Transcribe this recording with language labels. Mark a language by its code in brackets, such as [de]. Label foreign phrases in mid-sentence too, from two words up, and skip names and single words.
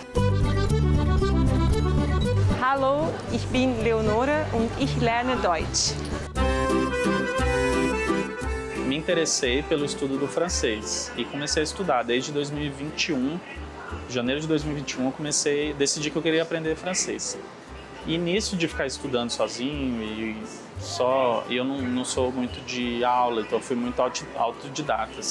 [de] Hallo, ich bin Leonora und ich lerne Deutsch. [pt] Me interessei pelo estudo do francês e comecei a estudar desde 2021. Janeiro de 2021 eu decidi que eu queria aprender francês. E nisso de ficar estudando sozinho eu não sou muito de aula, então eu fui muito autodidata, assim.